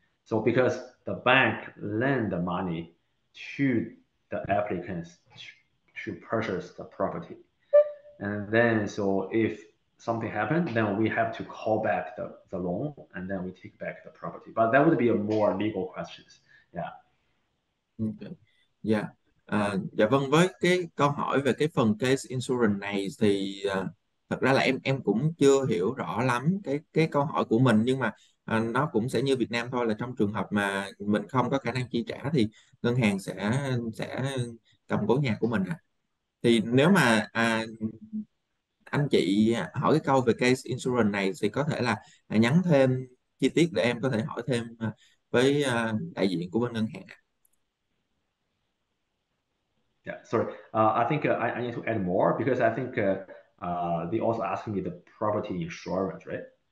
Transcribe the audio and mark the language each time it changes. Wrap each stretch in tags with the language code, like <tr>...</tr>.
<en>So because the bank lend the money to the applicants to purchase the property. And then, so if something happened, then we have to call back the loan, and then we take back the property. But that would be a more legal questions. Yeah. Okay. Yeah.</en> <vi>Dạ vâng, với cái câu hỏi về cái phần case insurance này thì thật ra là em cũng chưa hiểu rõ lắm cái câu hỏi của mình, nhưng mà nó cũng sẽ như Việt Nam thôi, là trong trường hợp mà mình không có khả năng chi trả thì ngân hàng sẽ cầm cố nhà của mình ạ. Thì nếu mà anh chị hỏi cái câu về case insurance này thì có thể là nhắn thêm chi tiết để em có thể hỏi thêm với đại diện của bên ngân hàng.</vi> <en>Yeah, sorry. I think I need to add more, because I think they also asking me the property insurance, right?</en>